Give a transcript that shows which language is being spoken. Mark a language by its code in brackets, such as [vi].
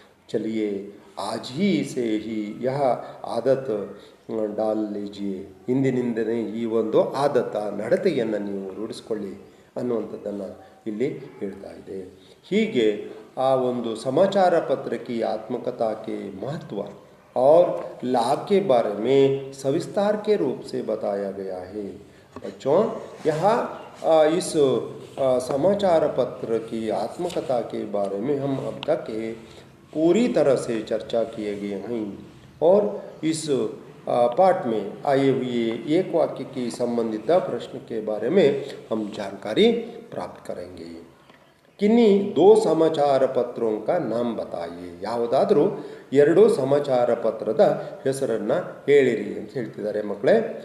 [hi] ಚಲಿಯೇ ಆಜ್ ಹಿ ಸೇ ಹಿ ಯಹ ಆದತ್ ಡಾಲ್ ಲೀಜಿಯೇ, [kn] ಇಂದಿನಿಂದನೇ ಈ ಒಂದು ಆದತ್ತ ನಡತೆಯನ್ನು ನೀವು ರೂಢಿಸ್ಕೊಳ್ಳಿ ಅನ್ನುವಂಥದ್ದನ್ನು ಇಲ್ಲಿ ಹೇಳ್ತಾ ಇದೆ. ಹೀಗೆ ಆ ಒಂದು ಸಮಾಚಾರ ಪತ್ರ [hi] की आत्मकथा के महत्व और लाभ के बारे में सविस्तार के रूप से बताया गया है. बच्चों, यहाँ इस समाचार पत्र की आत्मकथा के बारे में हम अब तक पूरी तरह से चर्चा किए गए हैं और इस पाठ में आए हुए एक वाक्य की संबंधित प्रश्न के बारे में हम जानकारी प्राप्त करेंगे. किन्हीं दो समाचार पत्रों का नाम बताइए. [kn] ಯಾವುದಾದರೂ ಎರಡು ಸಮಾಚಾರ ಪತ್ರದ ಹೆಸರನ್ನು ಹೇಳಿರಿ ಅಂತ ಹೇಳ್ತಿದ್ದಾರೆ ಮಕ್ಕಳೇ.